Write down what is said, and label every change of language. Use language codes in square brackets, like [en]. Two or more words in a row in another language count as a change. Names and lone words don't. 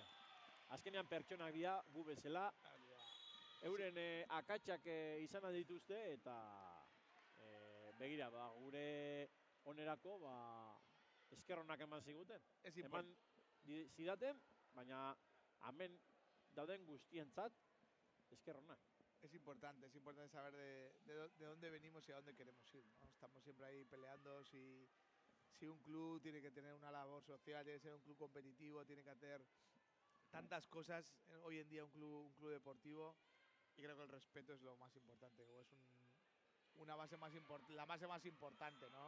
[eu] Azkenean pertsonak dira gu bezala, euren akatsak izan dituzte, eta begira, gure onerako esker honak eman ziguten. Eman zidaten, baina hemen dauden guztientzat esker honak. [es] Es importante saber de dónde venimos y a dónde queremos ir, ¿no? Estamos siempre ahí peleando si un club tiene que tener una labor social, tiene que ser un club competitivo, tiene que hacer tantas cosas hoy en día un club deportivo, y creo que el respeto es lo más importante, o es la base más importante, ¿no?